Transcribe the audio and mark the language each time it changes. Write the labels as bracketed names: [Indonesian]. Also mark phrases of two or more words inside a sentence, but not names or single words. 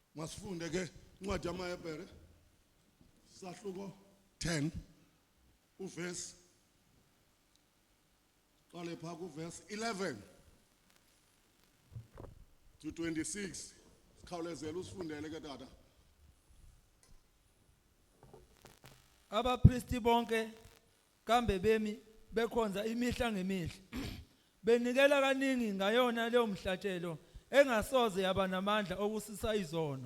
[Xhosa] Masifunde ke incwadi yamaHebhere sahluko 10 uverse qale pha kuverse 11 to 26 sikhawulezela usifundele ke tata. Abapristi bonke kambe bemi bekhonza imihla ngemihla benikela kaningi ngayona leyo mhlatshelo engasoze yaba namandla okusisa izono.